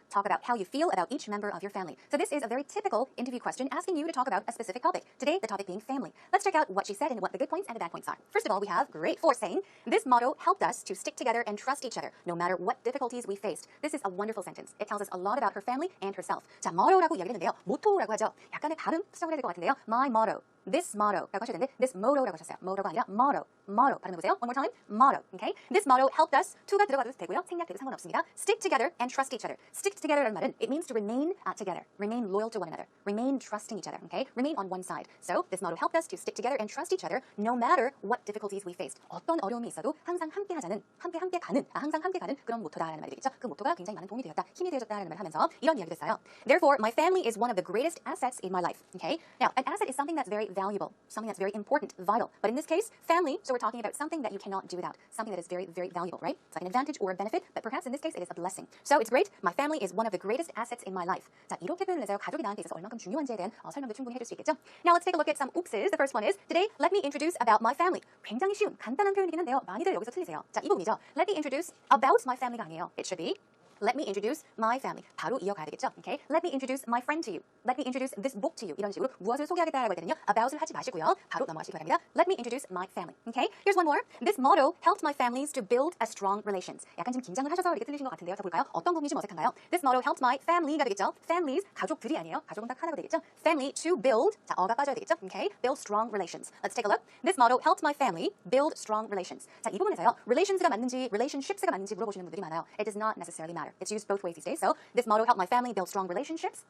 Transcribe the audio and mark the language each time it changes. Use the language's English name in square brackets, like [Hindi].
[English] Talk about how you feel about each member of your family. So this is a very typical interview question asking you to talk about a specific topic. Today, the topic being family. Let's check out what she said and what the good points and the bad points are. First of all, we have great for saying, this motto helped us to stick together and trust each other, no matter what difficulties we faced. This is a wonderful sentence. It tells us a lot about her family and herself. [Korean] 자, motto라고 이야기를 했는데요. 모토라고 하죠. 약간의 발음 수정을 해야 될 것 같은데요. [English] My motto. This motto [Korean] 라고 하셔야 되는데 [English] this motto [Korean] 라고 하셨어요. motto가 아니라 motto. 발음해보세요. [English] One more time. motto. Okay? This motto helped us. [Korean] to가 들어가도 되고요. 생략돼도 상관없습니다. [English] Stick together and trust each other. Stick together [Korean] 라는 말은 [English] it means to remain together. Remain loyal to one another. Remain trusting each other. Okay? Remain on one side. So this motto helped us to stick together and trust each other no matter what difficulties we faced. [Korean] 어떤 어려움이 있어도 항상 함께 하자는 항상 함께 가는 그런 모토다라는 말이 되겠죠. 그 모토가 굉장히 많은 도움이 되었다. 힘이 되어줬다라는 말을 하면서 이런 이야기를 했어요. [English] Therefore, my family is one of the greatest assets in my life. Okay? Now, an asset is something that's very valuable, something that's very important, vital. But in this case, family, so we're talking about something that you cannot do without, something that is very, very valuable, right? It's like an advantage or a benefit, but perhaps in this case, it is a blessing. So it's great. My family is one of the greatest assets in my life. [Korean] 자, 이렇게 표현을 해서요. 가족이 나한테 있어서 얼만큼 중요한지에 대한 설명도 충분히 해줄 수 있겠죠? [English] Now let's take a look at some oopses. The first one is, today, let me introduce about my family. [Korean] 굉장히 쉬운, 간단한 표현이긴 한데요. 많이들 여기서 틀리세요. 자, 이 부분이죠. [English] Let me introduce about my family [Korean] 가 아니에요. [English] It should be Let me introduce my family. [Korean] 바로 이어가야 되겠죠? Okay? [English] Let me introduce my friend to you. Let me introduce this book to you. [Korean] 이런 식으로 무엇을 소개하겠다라고 할 때는요. about을 하지 마시고요. 바로 넘어가시기 바랍니다. [English] Let me introduce my family. Okay? Here's one more. This motto helped my families to build a strong relations. [Korean] 약간 지금 긴장을 하셔서 이렇게 틀리신 것 같은데요. 자, 볼까요? 어떤 부분이 좀 어색한가요? [English] This motto helped my family [Korean] 가 되겠죠? Families, 가족들이 아니에요. 가족은 딱 하나가 되겠죠? [English] Family to build. [Korean] 자, 어가 빠져야 되겠죠? [English] Okay? Build strong relations. Let's take a look. This motto helped my family build strong relations. [Korean] 자, 이 부분에서요. relations가 맞는지, relationships가 맞는지 물어보시는 분들이 많아요. [English] It does not necessarily matter. It's used both ways these days. So this motto helped my family build strong relationships.